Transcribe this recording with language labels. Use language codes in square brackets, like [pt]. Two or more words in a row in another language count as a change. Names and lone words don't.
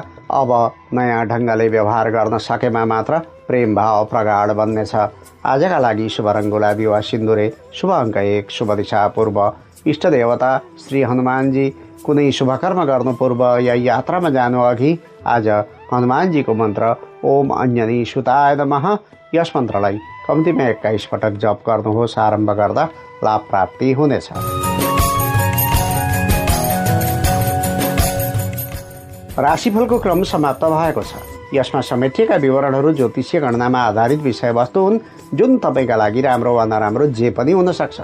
[ne] अब नयाँ ढङ्गले व्यवहार गर्न सकेमा मात्र प्रेम भाव प्रगाढ बन्नेछ। आजका लागि शुभ रङ गुलाबी वा सिन्दुरे, शुभ अङ्क 1, शुभ दिशा पूर्व। इष्ट देवता श्री हनुमानजी। कुनै शुभकर्म गर्नु पूर्व या यात्रामा जानु अघि आज हनुमानजीको मन्त्र [sa] ओम अन्जनी सुताय नमः [ne] यस मन्त्रलाई कम्तीमा 21 पटक जप गर्नुहोस्। आरम्भ गर्दा लाभ प्राप्ति हुनेछ। राशिफलको क्रम समाप्त भएको छ। यसमा समेटिएका विवरणहरू ज्योतिषीय गणनामा आधारित विषयवस्तु हुन्, जुन तपाईँका लागि राम्रो वा नराम्रो जे पनि हुन सक्छ।